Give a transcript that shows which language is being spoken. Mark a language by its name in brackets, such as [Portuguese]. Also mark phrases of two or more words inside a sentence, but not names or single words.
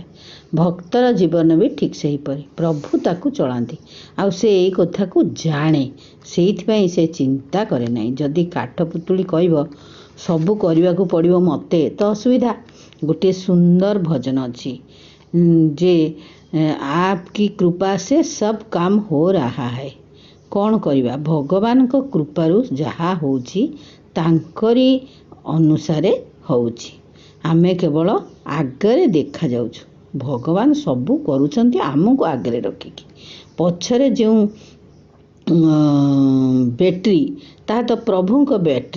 [Odia] ଭକ୍ତର ଜୀବନ ବି ଠିକ୍ ସେହିପରି। ପ୍ରଭୁ ତାକୁ ଚଳାନ୍ତି, ଆଉ ସେ ଏଇ କଥାକୁ ଜାଣେ। ସେଇଥିପାଇଁ ସେ ଚିନ୍ତା କରେ ନାହିଁ। ଯଦି କାଠ ପୁତୁଳି କହିବ ସବୁ କରିବାକୁ ପଡ଼ିବ ମୋତେ, ତ ଅସୁବିଧା। ଗୋଟିଏ ସୁନ୍ଦର ଭଜନ ଅଛି ଯେ [Hindi] आपकी कृपा से सब काम हो रहा है। [Odia] କ'ଣ କରିବା? ଭଗବାନଙ୍କ କୃପାରୁ ଯାହା ହେଉଛି ତାଙ୍କରି ଅନୁସାରେ ହେଉଛି। ଆମେ କେବଳ ଆଗରେ ଦେଖାଯାଉଛୁ। ଭଗବାନ ସବୁ କରୁଛନ୍ତି ଆମକୁ ଆଗରେ ରଖିକି। ପଛରେ ଯେଉଁ ବ୍ୟାଟେରୀ, ତାହା ତ ପ୍ରଭୁଙ୍କ ବ୍ୟାଟେରୀ।